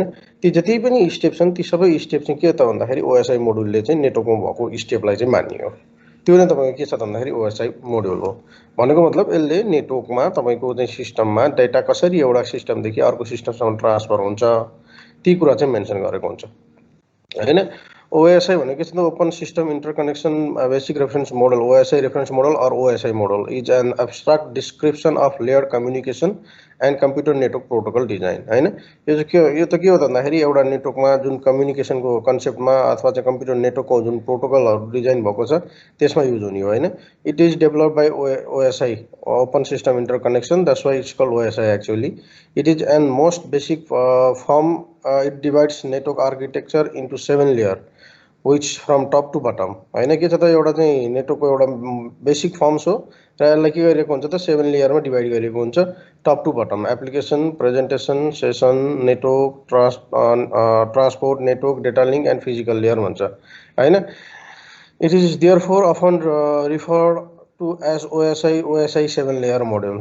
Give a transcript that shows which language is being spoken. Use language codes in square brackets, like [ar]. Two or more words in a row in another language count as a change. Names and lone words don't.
[ne] ती जति पनि स्टेप छन् ती सबै स्टेप चाहिँ के त भन्दाखेरि ओएसआई मोड्युलले चाहिँ नेटवर्कमा भएको स्टेपलाई चाहिँ मान्ने हो। त्यो नै तपाईको के छ त भन्दाखेरि ओएसआई मोड्युल हो। भनेको मतलब यसले नेटवर्कमा तपाईको चाहिँ सिस्टममा डेटा कसरी एउटा सिस्टमदेखि अर्को सिस्टमसम्म ट्रान्सफर हुन्छ ती कुरा चाहिँ मेन्सन गरेको हुन्छ हैन। OSI भनेको चाहिँ [en] open system interconnection basic reference model OSI reference model और OSI model is an abstract description of layer communication and computer network protocol design हैन। [ne] यो त के हो त भन्दाखेरि एउटा नेटवर्कमा जुन कम्युनिकेशनको कन्सेप्टमा अथवा चाहिँ कम्प्युटर नेटवर्कको जुन प्रोटोकलहरु डिजाइन भएको छ त्यसमा युज हुने हो हैन। [en] it is developed by OSI open system interconnection, that's why it's called OSI actually. it is an most basic form, it divides network architecture into 7 layer which from top to bottom हैन। [ne] के छ त एउटा चाहिँ नेटवर्कको एउटा बेसिक फर्म्स हो र यसलाई के गरिएको हुन्छ त 7 लेयरमा डिवाइड गरिएको हुन्छ [en] top to bottom. [ne] एप्लिकेसन, प्रेजेन्टेसन, सेसन, नेटवर्क, ट्रान्सपोर्ट, नेटवर्क, [en] data link and physical layer [ne] भन्छ हैन। [en] it is therefore often referred to as OSI 7 layer module.